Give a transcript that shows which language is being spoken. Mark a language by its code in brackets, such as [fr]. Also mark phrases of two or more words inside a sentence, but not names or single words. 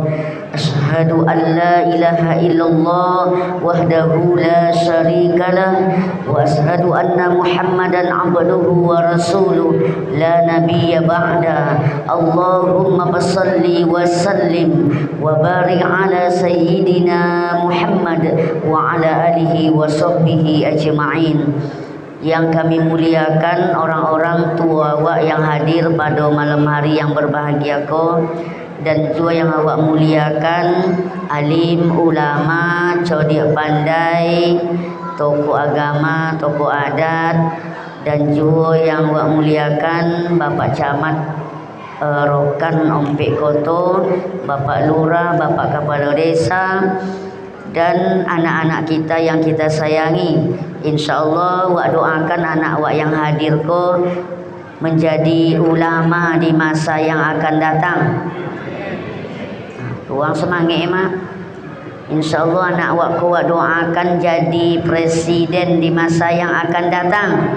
[ar] أشهد أن لا إله إلا الله وحده لا شريك له وأشهد أن محمدا عبده ورسوله لا نبي بعده. اللهم صل وسلم وبارك على سيدنا محمد وعلى آله وصحبه أجمعين. [id] Yang kami muliakan orang-orang tua awak yang hadir pada malam hari yang berbahagia ko, dan juga yang awak muliakan alim, ulama, cerdik pandai, tokoh agama, tokoh adat, dan juga yang awak muliakan Bapak Camat Rokan Ompek Koto, Bapak Lurah, Bapak Kepala Desa, dan anak-anak kita yang kita sayangi. InsyaAllah awak doakan anak awak yang hadir ko menjadi ulama di masa yang akan datang. Tuang semangat mak. InsyaAllah anak awak ko awak doakan jadi presiden di masa yang akan datang.